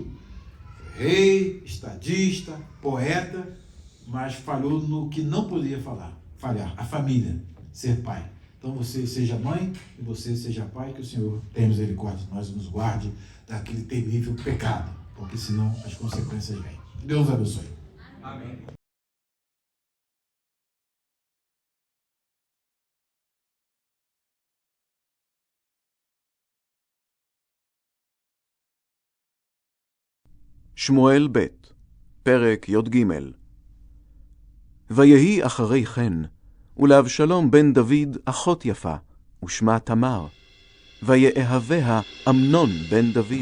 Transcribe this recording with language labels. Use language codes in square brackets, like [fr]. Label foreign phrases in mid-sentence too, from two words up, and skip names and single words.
[pt] Foi rei, estadista, poeta, mas falhou no que não podia falhar, a família, ser pai. Então você seja mãe e você seja pai, que o Senhor tenha misericórdia de nós e nos guarde daquele temível pecado, porque senão as consequências vêm. Deus abençoe. Amém. [he] שמואל ב', פרק י"ג. ויהי אחרי כן, ולאבשלום בן דוד אחות יפה, ושמה תמר, ויאהביה אמנון בן דוד.